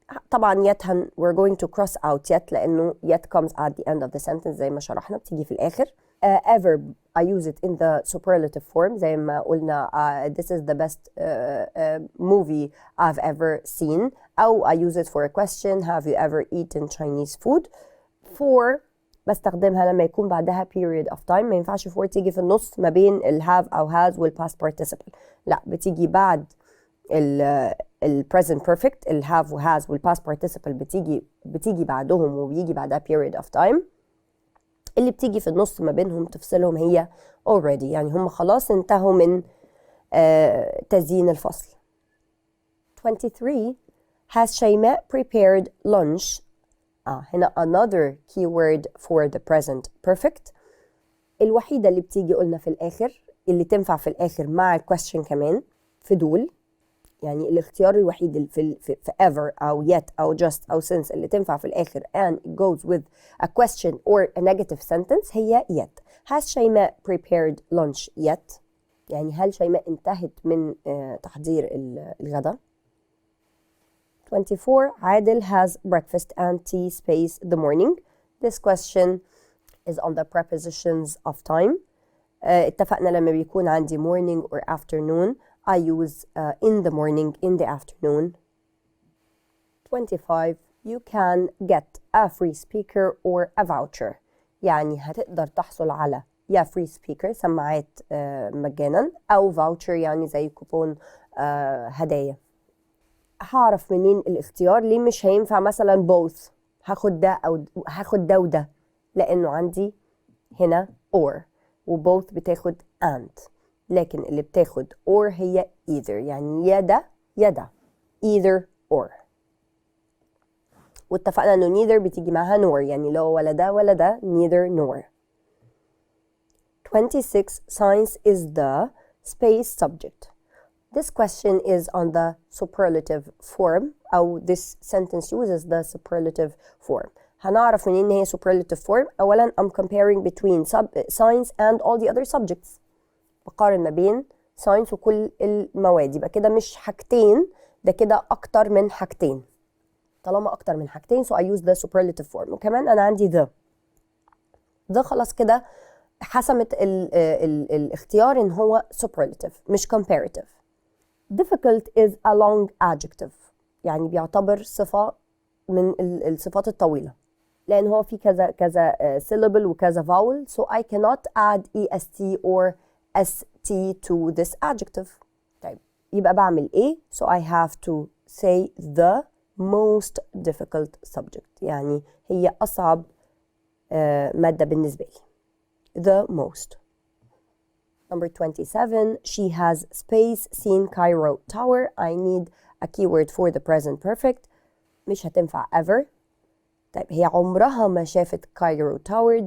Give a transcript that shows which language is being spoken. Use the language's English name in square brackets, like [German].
[English] طبعا yet we're going to cross out yet لأنه yet comes at the end of the sentence [Arabic] زي ما شرحنا، بتيجي في الآخر. [English] Ever I use it in the superlative form [Arabic] زي ما قلنا [English] this is the best movie I've ever seen، أو I use it for a question have you ever eaten Chinese food. [Arabic] For بستخدمها لما يكون بعدها [English] period of time، [Arabic] ما ينفعش for تيجي في النص ما بين ال have أو has وال [English] past participle، [Arabic] لا بتيجي بعد ال present perfect، ال have و has وال past participle بتيجي بعدهم وبيجي بعدها period of time. اللي بتيجي في النص ما بينهم تفصلهم هي already، يعني هم خلاص انتهوا من تزيين الفصل. [English] 23 has Shaimaa prepared lunch. هنا another keyword for the present perfect. [Arabic] الوحيدة اللي بتيجي قلنا في الآخر، اللي تنفع في الآخر مع question كمان في دول، يعني الاختيار الوحيد اللي في ever أو yet أو just أو since اللي تنفع في الآخر [English] and it goes with a question or a negative sentence [Arabic] هي yet. [English] Has Shaimaa prepared lunch yet؟ [Arabic] يعني هل شيماء انتهت من تحضير الغداء؟ [English] 24 Adel has breakfast and tea space the morning. This question is on the prepositions of time. [Arabic] اتفقنا لما بيكون عندي [English] morning or afternoon I use in the morning, in the afternoon. 25 you can get a free speaker or a voucher. [Arabic] يعني هتقدر تحصل على يا [English] free speaker [Arabic] سماعات مجانا أو voucher يعني زي كوبون هدايا. هعرف منين الاختيار؟ ليه مش هينفع مثلا both؟ هاخد ده أو هاخد ده وده، لأنه عندي هنا or وboth بتاخد and، لكن اللي بتاخد or هي either، يعني يا ده يا ده [English] either or. [Arabic] واتفقنا انه neither بتيجي معها nor، يعني لو ولا ده ولا ده [English] neither nor. 26 science is the space subject. This question is on the superlative form [Arabic] أو [English] this sentence uses the superlative form. هنعرف منين هي superlative form؟ أولا I'm comparing between science and all the other subjects. [Arabic] بقارن ما بين ساينس وكل المواد، يبقى كده مش حاجتين، ده كده أكتر من حاجتين. طالما أكتر من حاجتين [English] so I use the superlative form. [Arabic] وكمان أنا عندي the خلاص كده حسمت الاختيار إن هو superlative مش comparative. [English] Difficult is a long adjective، [Arabic] يعني بيعتبر صفة من الصفات الطويلة، لأن هو في كذا [English] syllable وكذا vowel so I cannot add est or st to this adjective. [Arabic] طيب يبقى بعمل ايه؟ [English] So I have to say the most difficult subject، [Arabic] يعني هي أصعب مادة بالنسبة لي. [English] The most. Number 27 she has space seen Cairo Tower. I need a keyword for the present perfect. [Arabic] مش هتنفع ever. طيب هي عمرها ما شافت [English] Cairo Tower.